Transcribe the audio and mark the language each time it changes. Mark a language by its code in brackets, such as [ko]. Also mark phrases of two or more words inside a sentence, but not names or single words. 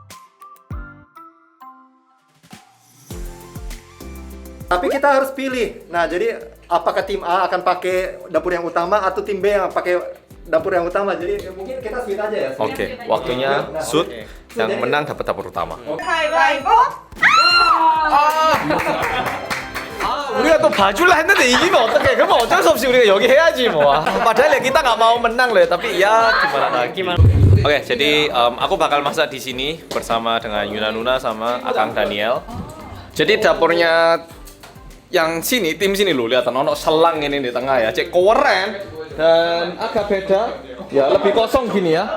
[id] Tapi kita harus pilih. Nah, jadi apakah tim A akan pakai dapur yang utama atau tim B yang pakai dapur yang utama? Jadi mungkin kita split aja ya. Oke, waktunya shoot. Yang menang dapat dapur utama. [ko] 가위바위보. 우리가 또 봐줄라 했는데 이기면 어떡해? 그러면 어쩔 수 없이 우리가 여기 해야지 뭐. [id] Padahal ya kita nggak mau menang loh ya, tapi ya gimana lagi. Oke, jadi aku bakal masak di sini bersama dengan Yuna Nuna sama Akang Daniel. Jadi dapurnya yang sini, tim sini loh, lihat ono selang ini di tengah ya, cek keren dan agak beda, ya lebih kosong gini ya.